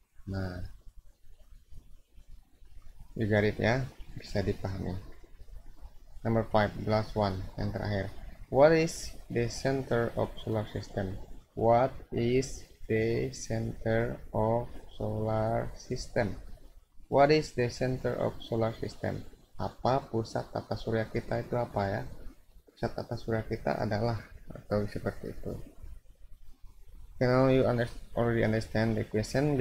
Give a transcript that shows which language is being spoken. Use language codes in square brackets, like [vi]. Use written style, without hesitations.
[id] Nah, [en] you got it, [id] ya, bisa dipahami. [en] Number 5, the last one, [id] yang terakhir. [en] What is the center of solar system? What is the center of solar system? What is the center of solar system? [id] Apa pusat tata surya kita itu apa, ya? Pusat tata surya kita adalah, atau seperti itu. [en] Okay, now you already understand the question.